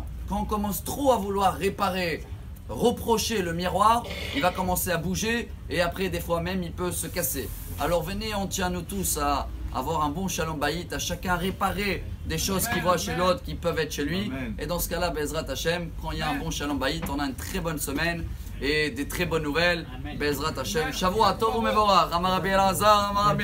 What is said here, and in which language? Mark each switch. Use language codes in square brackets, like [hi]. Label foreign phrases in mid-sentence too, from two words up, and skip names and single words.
[fr] Quand on commence trop à vouloir réparer, reprocher le miroir, il va commencer à bouger et après des fois même il peut se casser. Alors venez, on tient nous tous à avoir un bon [he] שלום בית, [fr] à chacun réparer des choses qu'il voit chez l'autre qui peuvent être chez lui. Amen. Et dans ce cas-là, [he] בעזרת השם, [fr] quand il y a un bon [he] שלום בית, [fr] on a une très bonne semaine et des très bonnes nouvelles. [he] בעזרת השם, שבוע טוב ומבורך, אמר רבי אלעזר, אמר רבי